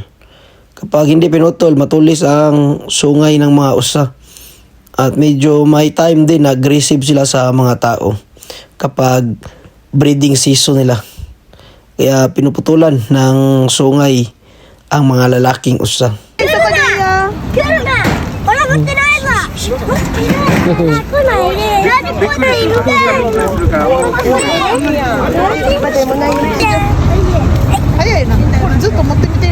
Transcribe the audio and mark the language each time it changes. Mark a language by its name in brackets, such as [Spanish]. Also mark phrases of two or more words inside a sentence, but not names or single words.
[Filipino] Kapag hindi pinutol, matulis ang sungay ng mga usa. At medyo may time din na aggressive sila sa mga tao kapag [English] breeding season [Filipino] nila. Kaya pinuputulan ng sungay ang mga lalaking usa. [Japanese] 来るな。俺持ってないぞ。来ないね。なんで来ないのか。早いな。これずっと持ってみて。